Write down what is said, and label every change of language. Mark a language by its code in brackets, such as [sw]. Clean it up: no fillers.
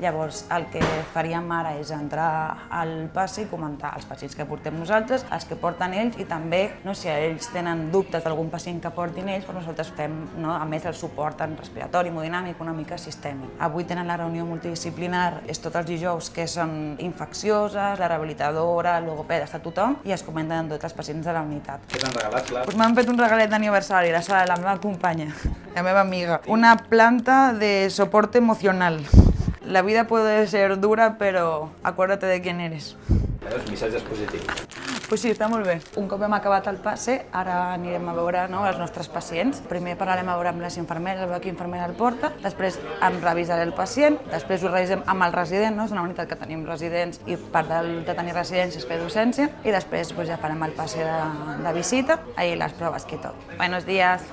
[ca] Llavors, el que faríem ara és entrar al passe i comentar els pacients que portem nosaltres, els que porten ells i també, si ells tenen dubtes d'algun pacient que portin ells, nosaltres fem, a més, el suport en respiratori, hemodinàmic, una mica sistèmic. Avui tenen la reunió multidisciplinar, és tots els dijous, que són infeccioses, la rehabilitadora, el logopeda, està tothom i es comenten amb tots els pacients de la unitat. Què t'han regalat, Clar? M'han fet un regalet d'aniversari, la meva companya, la meva amiga. [es] Una planta de soporte emocional. La vida puede ser dura, pero acuérdate de quién eres. [ca] Veus, missatges positius. [es] Pues sí, [ca] està molt bé. Un cop hem acabat el passe, ara anirem a veure els nostres pacients. Primer parlarem a veure amb les infermeres, a veure quina infermera el porta, després em revisaré el pacient, després ho revisem amb el resident, és una unitat que tenim residents i part de tenir residència és fer docència, i després ja farem el passe de visita i les proves i tot. [es] Buenos días.